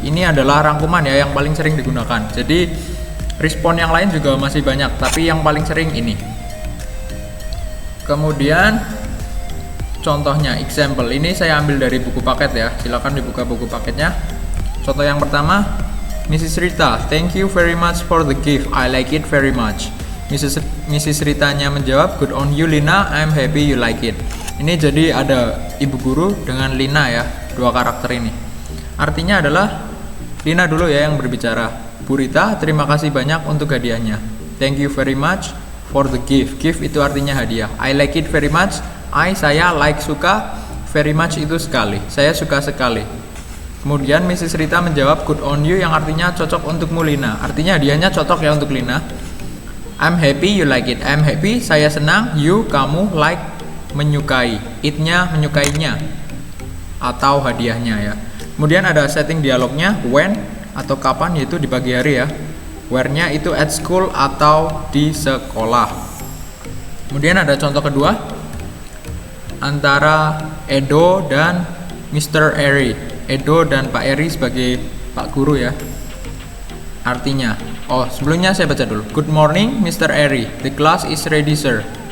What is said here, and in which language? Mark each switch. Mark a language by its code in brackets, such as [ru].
[id] Ini adalah rangkuman ya yang paling sering digunakan. Jadi respon yang lain juga masih banyak, tapi yang paling sering ini. Kemudian contohnya, example, ini saya ambil dari buku paket ya. Silakan dibuka buku paketnya. Contoh yang pertama, Mrs. [en] Rita, thank you very much for the gift. I like it very much. Mrs. [id] Ritanya menjawab, [en] good on you Lina, I'm happy you like it. [id] Ini jadi ada ibu guru dengan Lina ya, dua karakter ini. Artinya adalah Lina dulu ya yang berbicara. Bu Rita, terima kasih banyak untuk hadiahnya. [en] Thank you very much for the gift. [id] Gift itu artinya hadiah. [en] I like it very much. [id] Saya like suka. Very much itu sekali. Saya suka sekali. Kemudian [en] Mrs. [id] Rita menjawab [en] good on you [id] yang artinya cocok untukmu Lina. Artinya hadiahnya cocok ya untuk Lina. [en] I'm happy you like it. I'm happy, [id] saya senang. [en] You, [id] kamu, [en] like, [id] menyukai. It-nya, menyukainya. Atau hadiahnya ya. Kemudian ada setting dialognya when atau kapan, yaitu di pagi hari ya. Where-nya itu [en] at school [id] atau di sekolah. Kemudian ada contoh kedua antara Edo dan Mr. Eri. Edo dan Pak Eri sebagai Pak Guru ya. Artinya, sebelumnya saya baca dulu. [en] Good morning Mr. Eri, the class is ready sir.